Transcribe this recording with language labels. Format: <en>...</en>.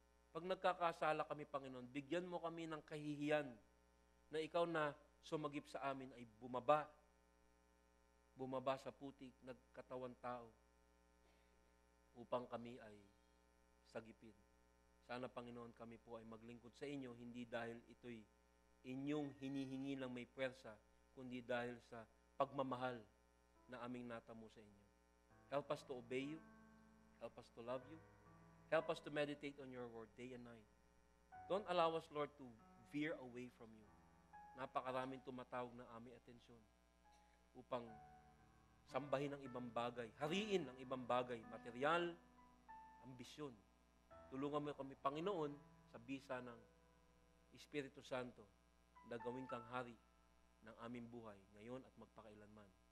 <tl>Pag nagkakasala kami, Panginoon, bigyan mo kami ng kahihiyan na ikaw na sumagip sa amin ay bumaba sa putik, nagkatawan tao, upang kami ay sagipin. Sana, Panginoon, kami po ay maglingkod sa inyo, hindi dahil ito'y inyong hinihingi ng may puwersa, kundi dahil sa pagmamahal na aming natamo sa inyo.</tl> <en>Help us to obey you. Help us to love you. Help us to meditate on your word day and night. Don't allow us, Lord, to veer away from you.</en> <tl>Napakaraming tumatawag ng aming atensyon upang sambahin ang ibang bagay, hariin ang ibang bagay, material, ambisyon. Tulungan mo kami, Panginoon, sa bisa ng Espiritu Santo na gawin kang hari ng aming buhay ngayon at magpakailanman.</tl>